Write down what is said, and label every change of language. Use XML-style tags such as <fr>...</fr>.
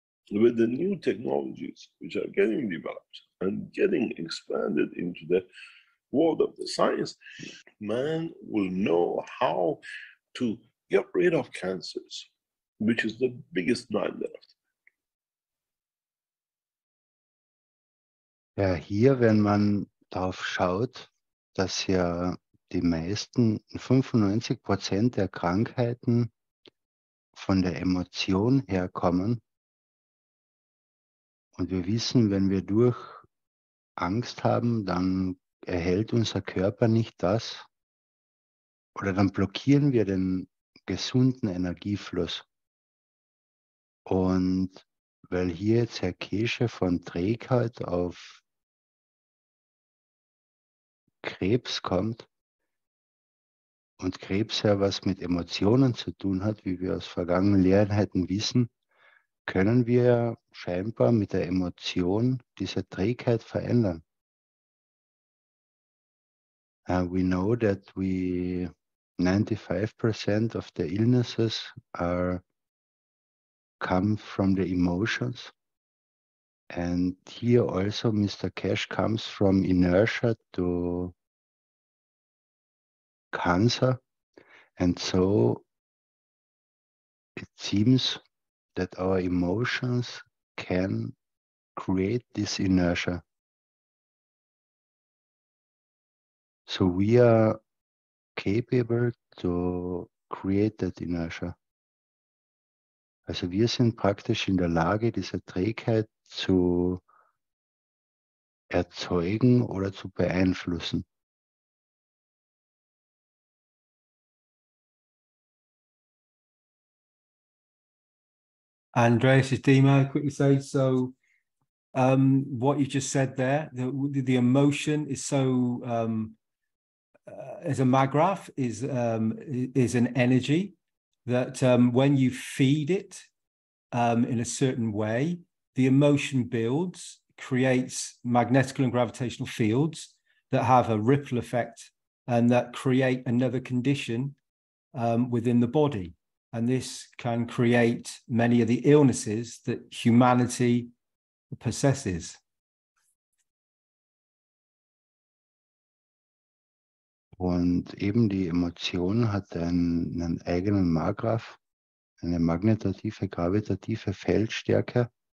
<en>With the new technologies which are getting developed and getting expanded into the world of the science, man will know how to get rid of cancers, which is the biggest nightmare.</en> <de>Ja, hier, wenn man darauf schaut, dass ja die meisten, 95% der Krankheiten von der Emotion herkommen. Und wir wissen, wenn wir durch Angst haben, dann erhält unser Körper nicht das. Oder dann blockieren wir den gesunden Energiefluss. Und weil hier jetzt Herr Keshe von Trägheit auf Krebs kommt und Krebs ja was mit Emotionen zu tun hat, wie wir aus vergangenen Lehreinheiten wissen, können wir scheinbar mit der Emotion diese Trägheit verändern.</de> <en>We know that 95% of the illnesses are come from the emotions. And here also Mr. Keshe comes from inertia to cancer. And so it seems that our emotions can create this inertia. So we are capable to create that inertia.</en> <de>Also wir sind praktisch in der Lage, diese Trägheit zu erzeugen oder zu beeinflussen.</de> <en>Andreas, is Dima quickly say, so what you just said there, the emotion is so, as a magraph, is an energy that when you feed it in a certain way, the emotion builds, creates magnetical and gravitational fields that have a ripple effect and that create another condition within the body. And this can create many of the illnesses that humanity possesses.</en> <de>Und eben die Emotion hat einen eigenen Markgraph, eine magnetative, gravitative Feldstärke.</de>